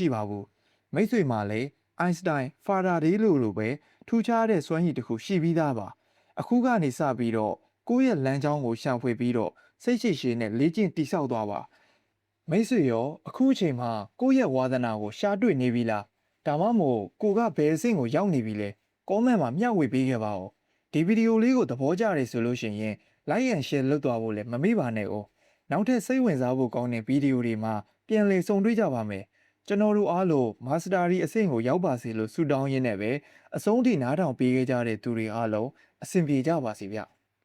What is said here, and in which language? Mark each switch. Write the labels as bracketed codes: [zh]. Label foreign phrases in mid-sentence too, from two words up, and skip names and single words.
[my] ပါဘူးမိတ်ဆွေမှာလည်းအိုင်စတိုင်ဖာရာဒေးလိုပဲထူးခြားတဲ့စွမ်းရည်တစ်ခုရှိပြီးသားပါအခုကနေစပြီးတော့ကိုယ့်ရဲ့လမ်းကြောင်းကိုရှာ ဖွေပြီးတော့စိတ်ရှိရှိနဲ့လေ့ကျင့်တည်ဆောက်သွားပါမိတ်ဆွေရောအခုအချိန်မှာကိုယ့်ရဲ့ဝါသနာကိုရှာတွေ့နေပြီလားဒါမှမဟုတ်ကိုကဘယ်အဆင့်ကိုရောက်နေပြီလဲကောမန့်မှာမျှဝေပေးခဲ့ပါဦးဒီဗီဒီယိုလေးကိုသဘောကျတယ်ဆိုလို့ရှိရင် [en] like and share [my] လုပ်သွားဖို့လည်းမမေ့ပါနဲ့ဦးနောက်ထပ်စိတ်ဝင်စားဖို့ကောင်းတဲ့ဗီဒီယိုတွေမှာပြန်လည်ဆုံတွေ့ကြပါမယ်ကျွန်တော်တို့အားလုံးမာစတာရီအဆင့်ကိုရောက်ပါစေလို့ဆုတောင်းရင်းနဲ့ပဲအဆုံးထိနားထောင်ပေးခဲ့ကြတဲ့သူတွေအားလုံးအဆင်ပြေကြပါစေဗျ